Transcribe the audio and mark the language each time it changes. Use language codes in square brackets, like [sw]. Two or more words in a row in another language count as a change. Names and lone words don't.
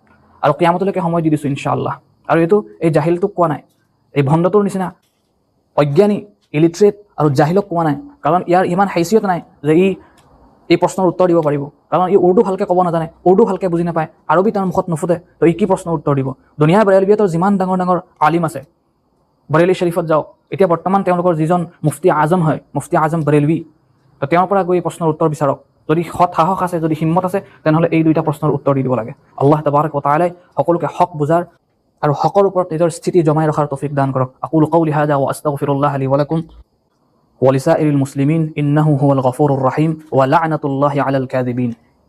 [as] আৰু কিয়ামতলৈকে সময় দি দিছোঁ ইনশাআল্লাহ। আৰু এইটো এই জাহিলটোক কোৱা নাই, এই ভণ্ডটোৰ নিচিনা অজ্ঞানী ইলিট্ৰেট আৰু জাহিলক কোৱা নাই, কাৰণ ইয়াৰ ইমান হাইচিয়ত নাই যে এই প্ৰশ্নৰ উত্তৰ দিব পাৰিব। কাৰণ উৰ্দু ভালকৈ ক'ব নাজানে, উৰ্দু ভালকৈ বুজি নাপায়, আৰবী তাৰ মুখত নুফুটে, তো কি প্ৰশ্নৰ উত্তৰ দিব? দুনিয়াৰ বৰেলৱীহঁতৰ যিমান ডাঙৰ আলিম আছে, বৰেলী শ্বৰীফত যাওক, এতিয়া বৰ্তমান তেওঁলোকৰ যিজন মুফতি আজম হয়, মুফতি আজম বৰেলৱী, তো তেওঁৰ পৰা গৈ প্ৰশ্নৰ উত্তৰ বিচাৰক। যদি সৎ সাহস আছে, যদি হিম্মত আছে, তেনেহ'লে এই 2টা প্ৰশ্নৰ উত্তৰ দি দিব লাগে। আল্লাহ তাবাৰক ও তাআলাই সকলোকে হক বুজাৰ আৰু হকৰ ওপৰত নিজৰ স্থিতি জমাই ৰখাৰ তৌফিক দান কৰক। [ar] أقول قولي هذا وأستغفر الله لي ولكم ولسائر المسلمين إنه هو الغفور الرحيم ولعنة الله على الكاذبين.